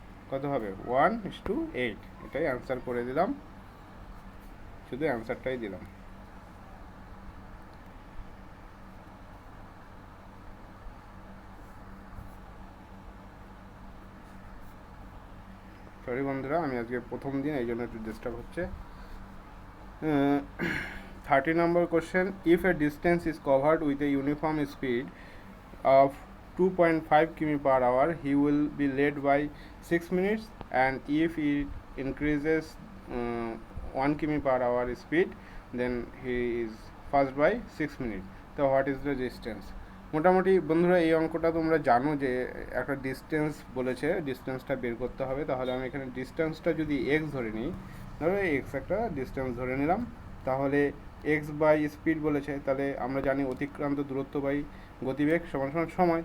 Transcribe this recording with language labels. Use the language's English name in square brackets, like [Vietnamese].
[Bangla] কত হবে 1:8, এটাই অ্যান্সার করে দিলাম, শুধু অ্যান্সারটাই দিলাম। সরি বন্ধুরা, আমি আজকে প্রথম দিন, এই জন্য একটু ডিস্টার্ব হচ্ছে। [English] 30 number question, if a distance is covered with a uniform speed of 2.5 km per hour, he will be led by 6 minutes, and if it increases 1 km per hour speed, then he is first by 6 minutes. So what is the distance? [Bangla] মোটামুটি বন্ধুরা এই অঙ্কটা তোমরা জানো যে একটা distance বলেছে, ডিস্টেন্সটা বের করতে হবে। তাহলে আমি এখানে ডিস্টেন্সটা যদি এক্স ধরে নিই, ধরো এক্স একটা ডিস্টেন্স ধরে নিলাম, তাহলে এক্স বাই স্পিড বলেছে, তাহলে আমরা জানি অতিক্রান্ত দূরত্ব বাই গতিবেগ সমান সমান সময়।